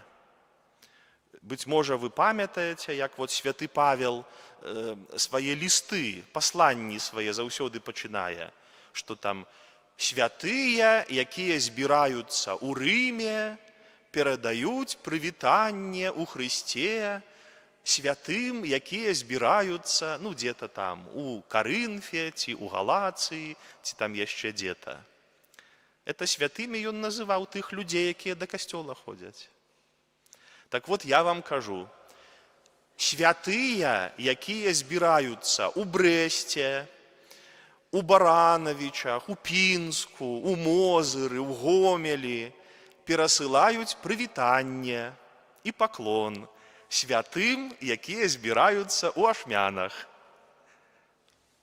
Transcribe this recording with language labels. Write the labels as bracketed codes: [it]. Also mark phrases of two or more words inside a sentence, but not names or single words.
[be] Быть можа, вы памятаеце, як вот святы Павел свае лісты, пасланні свае заўсёды пачынае, што там святыя, якія збіраюцца ў Рыме, перадаюць прывітанне ў Хрысце святым, якія збіраюцца, ну, где-то там, у Карынфе, ці у Галацыі, ці там яшчэ где-то. Это святымі ён называў тых людзей, якія да касцёла ходзяць. Так вот, я вам кажу, святыя, якія збіраюцца ў Брэсце, у Барановичах, у Пінску, у Мозыры, у Гомелі, перасылаюць прывітанне і паклон святым, якія збіраюцца ў Ашмянах.